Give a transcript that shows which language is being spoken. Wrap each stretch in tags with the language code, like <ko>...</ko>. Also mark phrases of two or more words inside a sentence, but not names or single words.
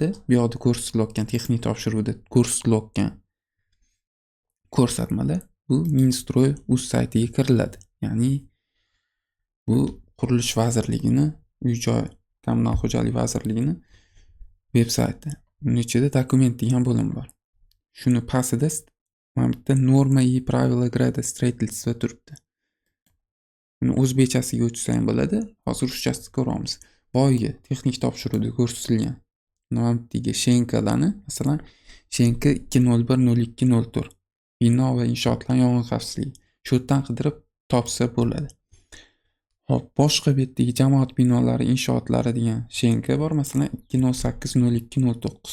<uz>Bu yoqda ko'rsatilayotgan texnik topshiruvda ko'rsatilayotgan ko'rsatmalar bu Minstroy uz saytiga kiriladi. Ya'ni bu Qurilish vazirligini, Uy-joy kommunal xo'jalik vazirligini veb sayti. Uning ichida dokument degan bo'lim bor. Shuni pastida mana bitta norma</uz> <ru>и правила градостроительства</ru> <uz>turibdi. Uni o'zbekchasiga o'tsa ham bo'ladi. Hozir ruschasida ko'ramiz. Boyagi texnik topshiruvda ko'rsatilgan mana bittaga SHNKlarni, masalan, SHNK 2010204 bino va inshootlar yong'in xavfsizligi. Shu yerdan qidirib topsa bo'ladi. Hop, boshqa bu yerdagi jamoat binolari inshootlari degan SHNK bor, masalan 2080209.</uz>